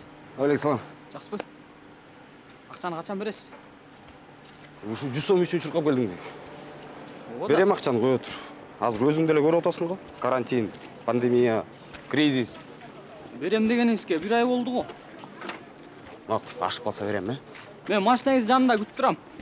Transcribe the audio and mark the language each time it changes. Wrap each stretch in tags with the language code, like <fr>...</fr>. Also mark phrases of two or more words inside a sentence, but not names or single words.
<ky>Алейкум.</ky> <kk>Жақсы бі? Ақшаны қачан бересіз?</kk> <ky>Ушу 100 сом үчүн чуркап келдиң. Берем акчаны, кой отур. Азыр өзүң деле көрүп атасың го. Карантин, пандемия, кризис. Берем дегениңизге 1 ай болду го. Макул, ашып калса берем, э? Мен машинаңыз жанында күтүп турам.</ky>